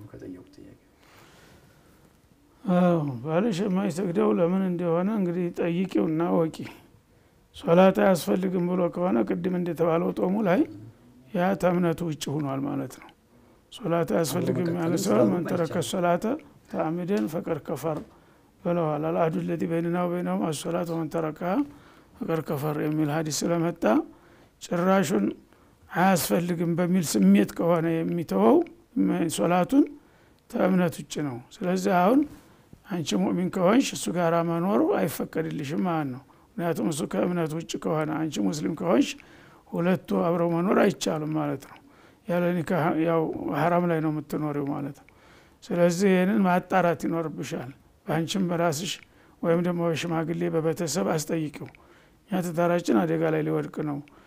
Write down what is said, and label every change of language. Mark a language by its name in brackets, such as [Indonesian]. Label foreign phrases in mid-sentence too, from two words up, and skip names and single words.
[Amharic] ከጠየቁት ጥያቄ። ባልሽ የማይሰግደው ለምን እንደሆነ እንግዲህ ጠይቂውና ወቂ። ሶላት አያስፈልግም ብሎ ከሆነ ቅድም እንደተባለው ጦሙ ላይ ያ ተእምነቱ ውጭ ሆኗል ማለት ነው። ሶላት አያስፈልግም ያለ ሰው من [Arabic] ترك الصلاة تعمدا فقد كفر ብለዋል። አልአህዱ الذي بيننا وبينهم الصلاة ومن تركها فقد كفر [Amharic] የሚል ሐዲስ ስለመጣ ጭራሹን አያስፈልግም በሚል ስሜት ከሆነ የሚተወው ሶላቱን ተእምነት ውጭ ነው። ስለዚህ አሁን አንቺ ሙእሚን ከሆንሽ እሱ ጋር መኖር አይፈቀድልሽም ማለት ነው። ምክንያቱም እሱ ከእምነት ውጭ ከሆነ አንቺ ሙስሊም ከሆንሽ ሁለቱ አብረው መኖር አይቻልም ማለት ነው። ያለ ኒካህ ያው ሐራም ላይ ነው የምትኖሪው ማለት ነው። ስለዚህ ይሄንን ማጣራት ይኖርብሻል። አንቺም በራስሽ ወይም ደግሞ ሽማግሌ በቤተሰብ አስጠይቂው። ያ ትዳራችን አደጋ ላይ ሊወድቅ ነው።